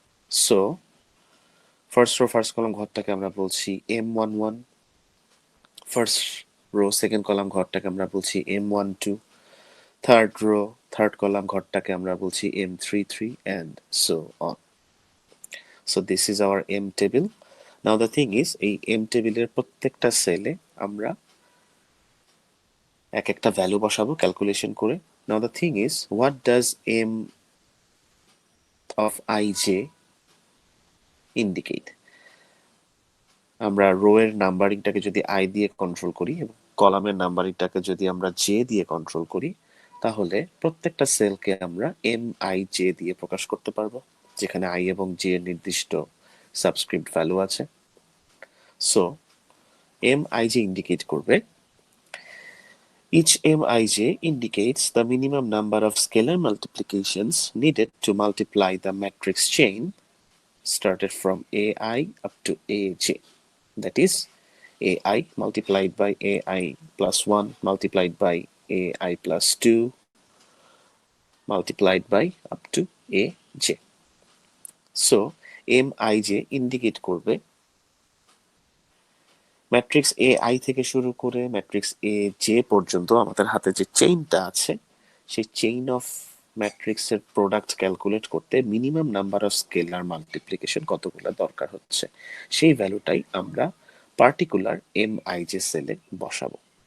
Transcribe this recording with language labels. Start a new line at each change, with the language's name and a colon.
Bangla: So first row first column ঘরটাকে আমরা বলছি M11, first row second column ঘরটাকে আমরা বলছি M12, third rho third column ঘরটাকে আমরা বলছি M33
English: and so on. So this is our M table. Now the thing is
Bangla: এই M টেবিলের প্রত্যেকটা সেলে আমরা এক একটা ভ্যালু বসাবো ক্যালকুলেশন করে।
English: Now the thing is what does M of ij indicate?
Bangla: আমরা রো এর নাম্বারিংটাকে যদি আই দিয়ে কন্ট্রোল করি এবং কলামের নাম্বারিংটাকে যদি আমরা জে দিয়ে কন্ট্রোল করি, তাহলে প্রত্যেকটা সেলকে আমরা এম আই জে দিয়ে প্রকাশ করতে পারবো, যেখানে আই এবং জে এর নির্দিষ্ট সাবস্ক্রিপ্ট ভ্যালু আছে। So M I J indicate করবে
English: each mij indicates the minimum number of scalar multiplications needed to multiply the matrix chain started from ai up to aj. That is ai multiplied by ai plus 1 multiplied by ai plus 2 multiplied by up to aj.
Bangla: So mij indicate করবে matrix A I থেকে শুরু করে matrix A J পর্যন্ত আমাদের হাতে যে চেইনটা আছে, সেই চেইন অফ ম্যাট্রিক্সের প্রোডাক্ট ক্যালকুলেট করতে minimum number of scalar multiplication কতগুলো দরকার হচ্ছে, সেই ভ্যালুটাই আমরা পার্টিকুলার এম আই জে সেলে বসাবো।